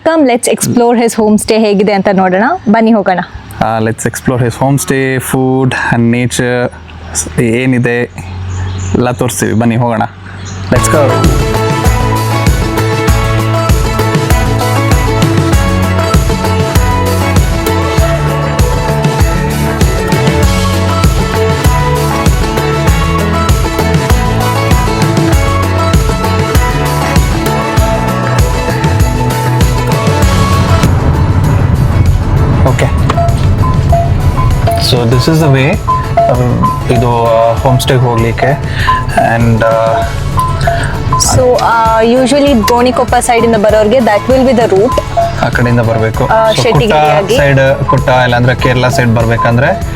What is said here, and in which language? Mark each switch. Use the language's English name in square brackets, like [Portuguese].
[English] come let's explore his home stay [Kannada] ಹೇಗಿದೆ ಅಂತ ನೋಡೋಣ. ಬನ್ನಿ ಹೋಗೋಣ. [English] Let's explore his homestay, food and nature. [Kannada] ಏನಿದೆ ಎಲ್ಲ ತೋರಿಸ್ತೀವಿ, ಬನ್ನಿ ಹೋಗೋಣ. [English] Let's go. Okay, so this is the way [Kannada] ಇದು ಹೋಮ್ ಸ್ಟೇ ಹೋಗ್ಲಿಕ್ಕೆ. And [English] So usually Gonikoppa side ಇಂದ ಬರೋರಿಗೆ that will be the route. [Kannada] ಆ ಕಡೆಯಿಂದ ಬರಬೇಕು. ಶೆಟ್ಟಿಗಿರಿಯಾಗಿ ಸೈಡ್ ಕುಟ್ಟ ಇಲ್ಲಾಂದ್ರೆ ಕೇರಳ ಸೈಡ್ ಬರ್ಬೇಕಂದ್ರೆ